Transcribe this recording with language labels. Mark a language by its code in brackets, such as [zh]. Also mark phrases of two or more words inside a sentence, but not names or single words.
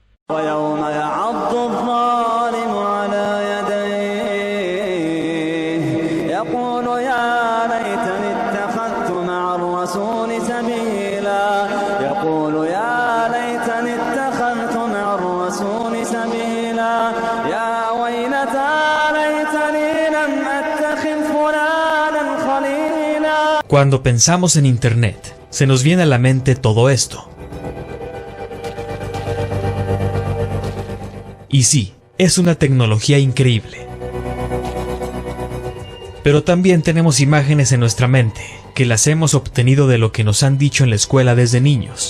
[ar] ويوم يعض الظالم على يديه يقول يا ليتني اتخذت مع الرسول سبيلا يقول يا ليتني اتخذت مع الرسول سبيلا يا ويلتى ليتني لم أتخذ فلانا خليلا. [es] Cuando pensamos en Internet, se nos viene a la mente todo esto. Y sí, es una tecnología increíble. Pero también tenemos imágenes en nuestra mente, que las hemos obtenido de lo que nos han dicho en la escuela desde niños.